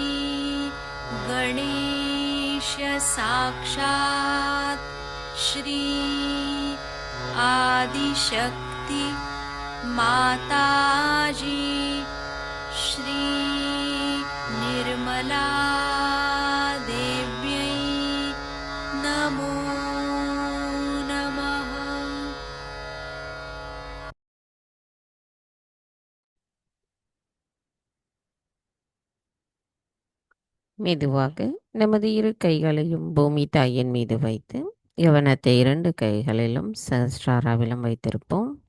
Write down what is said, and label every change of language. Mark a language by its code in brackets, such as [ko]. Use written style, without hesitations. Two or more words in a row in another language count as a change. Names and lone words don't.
[sa] गणेश साक्षात् श्री आदिशक्ति माताजी श्री निर्मला देव्यै नमो नमः। [ta] மெதுவாக நமது இரு கைகளையும் பூமி தாயின் மீது வைத்து கவனத்தை இரண்டு கைகளிலும் சஹஸ்ராராவிலும் வைத்திருப்போம்.